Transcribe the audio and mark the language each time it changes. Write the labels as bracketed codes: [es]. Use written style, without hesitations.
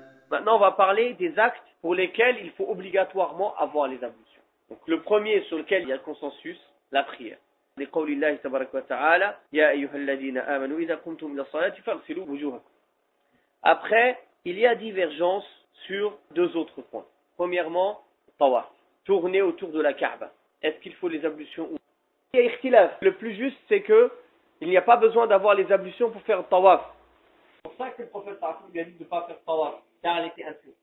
[fr] Maintenant, on va parler des actes pour lesquels il faut obligatoirement avoir les ablutions. Donc, le premier sur lequel il y a le consensus, la prière. [ar] لقول الله تبارك وتعالى يا أيها الذين آمنوا إذا قمتم إلى الصلاة فاغسلوا وجوهكم. [fr] Après, il y a divergence sur deux autres points. Premièrement, tawaf, tourner autour de la Kaaba. Est-ce qu'il faut les ablutions ou non? Il y a ikhtilaf. Le plus juste, c'est que il n'y a pas besoin d'avoir les ablutions pour faire le tawaf. C'est pour ça que le prophète lui a dit de ne pas faire tawaf, car elle était impure.